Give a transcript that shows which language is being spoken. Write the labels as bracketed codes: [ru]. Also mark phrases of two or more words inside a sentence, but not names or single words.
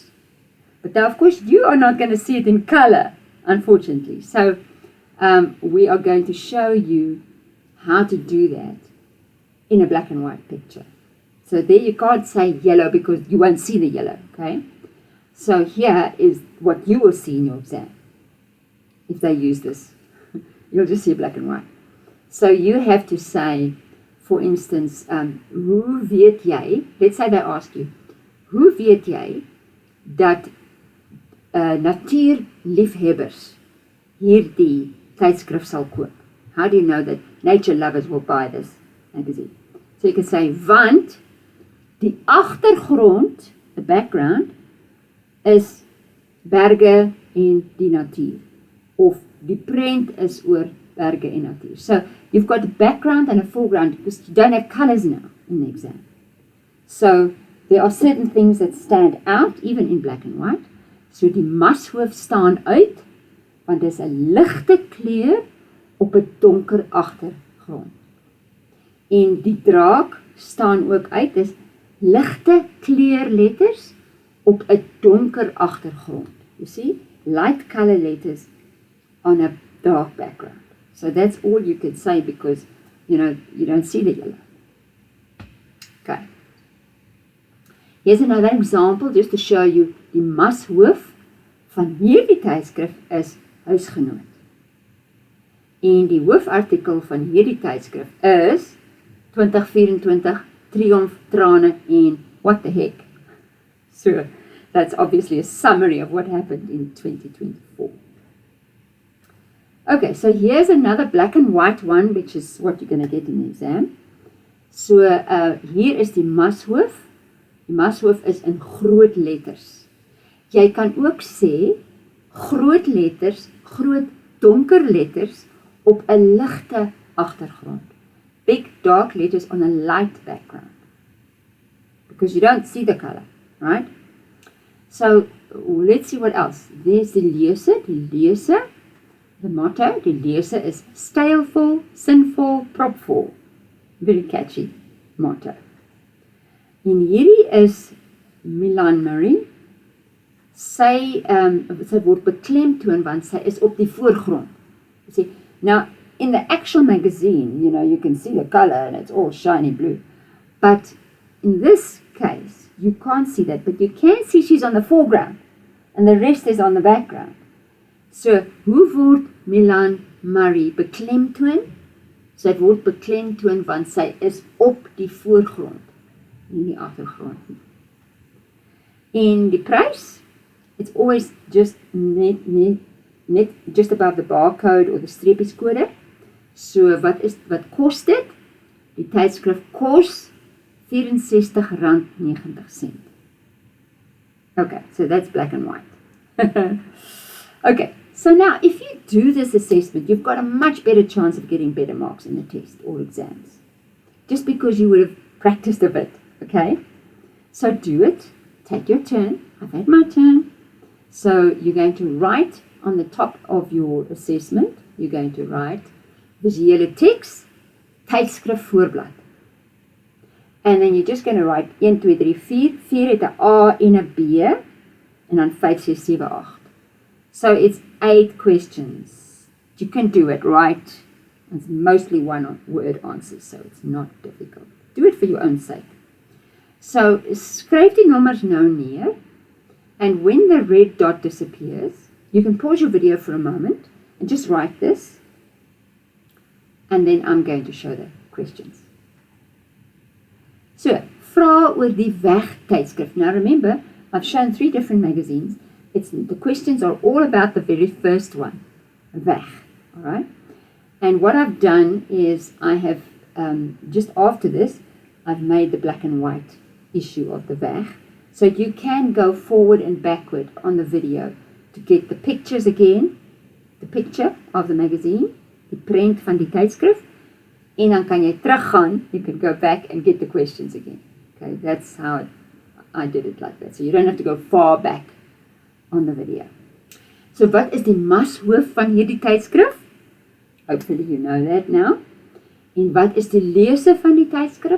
[en] But now, of course, you are not going to see it in color, unfortunately. So we are going to show you how to do that in a black and white picture. So there you can't say yellow because you won't see the yellow, okay? So here is what you will see in your exam. If they use this, you'll just see black and white. So you have to say, for instance, [af] hoe weet jy, [en] let's say they ask you, [af] hoe weet jy dat natuurliefhebbers hierdie tydskrif sal koop? [en] How do you know that nature lovers will buy this magazine? So you can say, [af] want die agtergrond, [en] the background, [af] is berge en die natuur. Of die prent is oor berge en natuur. [en] So you've got a background and a foreground because you don't have colors now in the exam. So there are certain things that stand out even in black and white. [af] So die mashoof staan uit want dit is 'n ligte kleur op 'n donker agtergrond. En die draak staan ook uit, dis ligte kleurletters op 'n donker agtergrond. [en] You see, light color letters on a dark background. So that's all you can say because, you don't see the yellow. Okay. Here's another example just to show you [af] die mashoof van hierdie tydskrif is Huisgenoot. En die hoofartikel van hierdie tydskrif is 2024 Triomf, Trane en [en] what the heck. So that's obviously a summary of what happened in 2024. Okay, so here's another black and white one, which is what you're going to get in the exam. [af] So hier is die mashoof. Die mashoof is in groot letters. Jy kan ook sê groot letters, groot donker letters op 'n ligte agtergrond. [en] Big dark letters on a light background. Because you don't see the color, right? So let's see what else. There's [af] die lese. [en] The motto, [af] die lese is stylvol, sinvol, propvol. [en] Very catchy motto. [af] En hierdie is Milan Murray. Sy word beklemtoon want sy is op die voorgrond. [en] You see, now in the actual magazine, you can see the color and it's all shiny blue. But in this case, you can't see that, but you can see she's on the foreground and the rest is on the background. So, [af] hoe word Milan Murray beklemtoon? Sy word beklemtoon want sy is op die voorgrond, nie die agtergrond nie. En die prys, [en] it's always just net just above the barcode or the streepieskode. [af] So wat kos dit? Die tydskrif kos R64.90. [en] Okay, so that's black and white. Okay, so now if you do this assessment, you've got a much better chance of getting better marks in the test or exams. Just because you would have practiced a bit, okay? So do it, take your turn. I've had my turn. So you're going to write on the top of your assessment, you're going to write [af] visuele teks, tydskrif voorblad. [en] And then you're just going to write 1, 2, 3, 4. [af] 4 het 'n A en 'n B, en dan 5, 6, 7, 8. [en] So it's 8 questions. You can do it, right? It's mostly one-word answers, so it's not difficult. Do it for your own sake. [af] So skryf die nommers nou neer, [en] and when the red dot disappears, you can pause your video for a moment and just write this, and then I'm going to show the questions. So, [af] vra oor die Weg tydskrif. [en] Now remember, I've shown 3 different magazines. The questions are all about the very first one, Weg, all right? And what I've done is I have, just after this, I've made the black and white issue of the WEG. So you can go forward and backward on the video to get the pictures again, the picture of the magazine, [af] die prent van die tydskrif, en dan kan jy teruggaan, [en] you can go back and get the questions again. Okay, that's how I did it like that. So you don't have to go far back on the video. [af] So wat is die mashoof van hierdie tydskrif? [en] Hopefully you know that now. [af] En wat is die lese van die tydskrif?